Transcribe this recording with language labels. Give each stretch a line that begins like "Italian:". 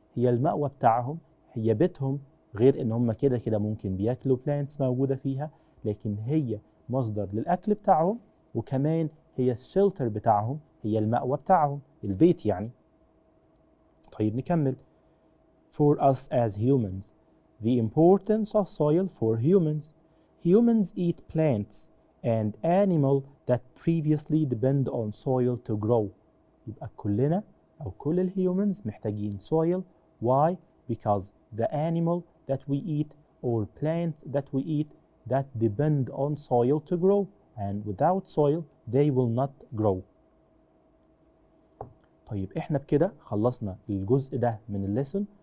Arabic: هي المأوى بتاعهم، هي بيتهم. غير ان هم كده كده ممكن بياكلوا plants موجودة فيها، لكن هي مصدر للأكل بتاعهم، وكمان هي الشلتر بتاعهم، هي المأوى بتاعهم، البيت يعني. طيب نكمل.
English: For us as humans, the importance of soil for humans. Humans eat plants and animals that previously depend on soil to grow.
Arabic: يبقى كلنا أو كل الهيومنز محتاجين soil.
English: Why? Because the animal that we eat or plants that we eat that depend on soil to grow, and without soil they will not grow.
Arabic: طيب احنا بكده خلصنا الجزء ده من الليسون.